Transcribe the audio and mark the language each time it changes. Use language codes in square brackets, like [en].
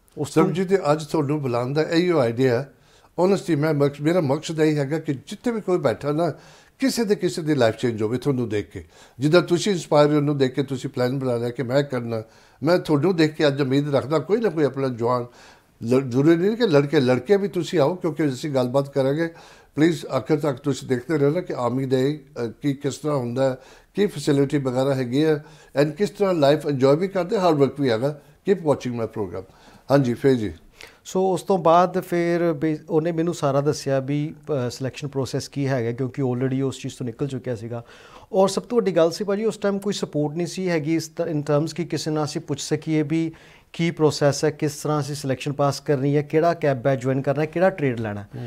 [pa] ਉਸ ਸਮਝੀ ਤੇ ਅੱਜ ਤੁਹਾਨੂੰ ਬੁਲਾਉਣ ਦਾ ਇਹੀ ਆਈਡੀਆ ਓਨੈਸਟਲੀ ਮੇਰਾ ਮਕਸਦ ਇਹ ਹੈਗਾ ਕਿ ਜਿੱਥੇ ਵੀ ਕੋਈ ਬੈਠਾ ਨਾ ਕਿਸੇ ਦੀ ਲਾਈਫ ਚੇਂਜ ਹੋਵੇ ਤੁਹਾਨੂੰ ਦੇਖ ਕੇ। ਜਿੱਦਾਂ ਤੁਸੀਂ ਇੰਸਪਾਇਰ ਉਹਨੂੰ ਦੇਖ ਕੇ ਤੁਸੀਂ ਪਲਾਨ ਬਣਾ ਲਿਆ ਕਿ ਮੈਂ ਕਰਨਾ। ਮੈਂ ਤੁਹਾਨੂੰ ਦੇਖ ਕੇ ਅੱਜ ਉਮੀਦ ਰੱਖਦਾ ਕੋਈ ਨਾ ਕੋਈ ਆਪਣਾ ਜਵਾਨ ਜ਼ਰੂਰੀ ਨਹੀਂ ਕਿ ਲੜਕੇ ਵੀ ਤੁਸੀਂ ਆਓ ਕਿਉਂਕਿ ਅਸੀਂ ਗੱਲਬਾਤ ਕਰਾਂਗੇ [hi] प्लीज़ आखिर तक तुसीं देखते रहना कि आर्मी दे की किस तरह हुंदा है, की फैसिलिटी वगैरह हैगी है एंड किस तरह लाइफ इंजॉय भी करते, हार्ड वर्क भी हैगा। [en] Keep watching my program. [hi] हाँ जी फिर जी। सो उस तो बाद फिर [pa] ਉਹਨੇ ਮੈਨੂੰ ਸਾਰਾ ਦੱਸਿਆ ਵੀ ਸਿਲੈਕਸ਼ਨ ਪ੍ਰੋਸੈਸ ਕੀ ਹੈਗਾ, ਕਿਉਂਕਿ ਆਲਰੇਡੀ ਉਸ ਚੀਜ਼ ਤੋਂ ਨਿਕਲ ਚੁੱਕਿਆ ਸੀਗਾ। ਔਰ ਸਭ ਤੋਂ ਵੱਡੀ ਗੱਲ ਸੀ ਭਾਜੀ ਉਸ ਟਾਈਮ ਕੋਈ ਸਪੋਰਟ ਨਹੀਂ ਸੀ ਹੈਗੀ ਇਨ ਟਰਮਸ ਕਿ ਕਿਸੇ ਨਾਲ ਅਸੀਂ ਪੁੱਛ ਸਕੀਏ ਵੀ ਕੀ ਪ੍ਰੋਸੈਸ ਹੈ, ਕਿਸ ਤਰ੍ਹਾਂ ਅਸੀਂ ਸਿਲੈਕਸ਼ਨ ਪਾਸ ਕਰਨੀ ਹੈ, ਕਿਹੜਾ ਕੈਬ ਬੈਚ ਜੁਆਇਨ ਕਰਨਾ, ਕਿਹੜਾ ਟ੍ਰੇਡ ਲੈਣਾ।